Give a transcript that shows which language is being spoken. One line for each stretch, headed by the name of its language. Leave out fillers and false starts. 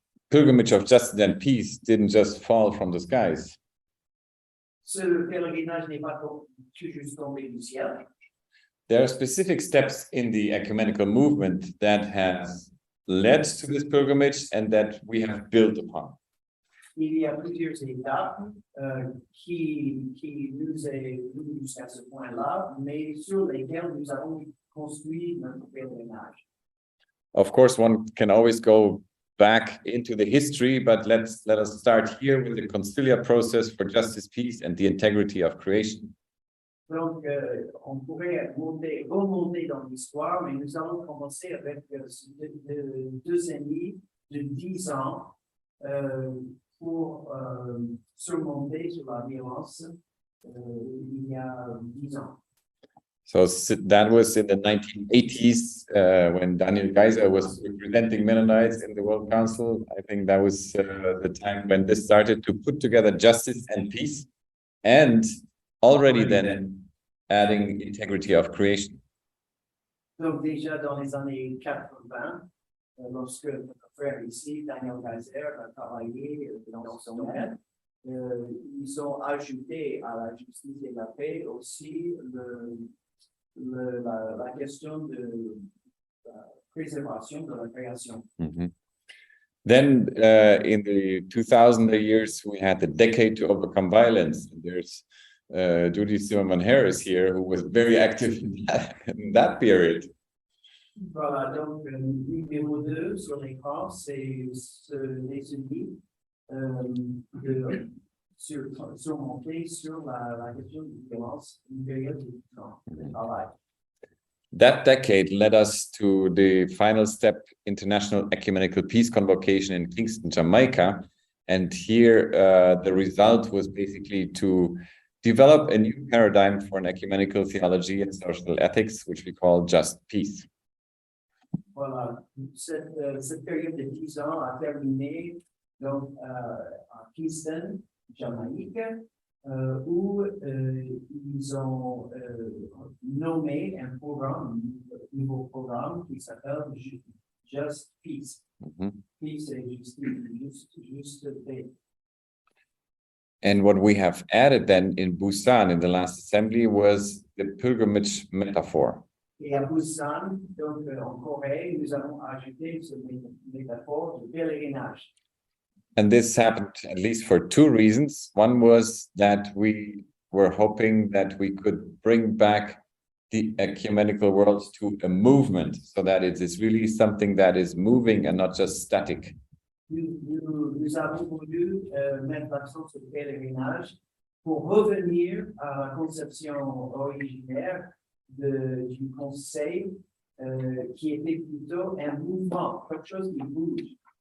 English: pilgrimage of justice and peace didn't just fall from the skies.
French: Ce pèlerinage n'est pas juste tombé du ciel.
English: There are specific steps in the ecumenical movement that has led to this pilgrimage and that we have built upon.
French: Il y a plusieurs étapes qui nous est venus jusqu'à ce point-là, mais sur lesquelles nous avons construit notre pèlerinage.
English: Of course, one can always go back into the history, but let us start here with the conciliar process for justice, peace, and the integrity of creation.
French: Donc, on pourrait remonter dans l'histoire, mais nous allons commencer avec deux années de 10 ans pour surmonter sur la violence il y a 10 ans.
English: So that was in the 1980s when Daniel Geiser was representing Mennonites in the World Council. I think that was the time when this started to put together justice and peace, and already then adding integrity of creation.
French: Donc déjà dans les années 80, lorsque notre frère ici, Daniel Geiser, a travaillé dans son domaine, ils ont ajouté à la justice et la paix aussi la question de la préservation de la création. Mm-hmm.
English: Then in the 2000 years, we had the decade to overcome violence. There's Judy Zimmerman Harris here, who was very active in that period.
French: Voilà, donc numéro 2 sur l'écran, c'est les unis de surmonter sur la question de violence, une période de travail.
English: That decade led us to the final step, International Ecumenical Peace Convocation in Kingston, Jamaica. And here the result was basically to develop a new paradigm for an ecumenical theology and social ethics, which we call just peace.
French: Voilà, cette période de 10 ans a terminé donc, à Kingston, Jamaïque, où ils ont nommé un nouveau programme qui s'appelle Just Peace. Mm-hmm. Peace et juste paix.
English: And what we have added then in Busan in the last assembly was the pilgrimage metaphor.
French: Et à Busan, donc en Corée, nous avons ajouté ce métaphore de pèlerinage.
English: And this happened at least for two reasons. One was that we were hoping that we could bring back the ecumenical world to a movement, so that it is really something that is moving and not just static.
French: Nous avons voulu mettre l'accent sur le pèlerinage pour revenir à la conception originaire du conseil qui était plutôt un mouvement, quelque chose qui bouge.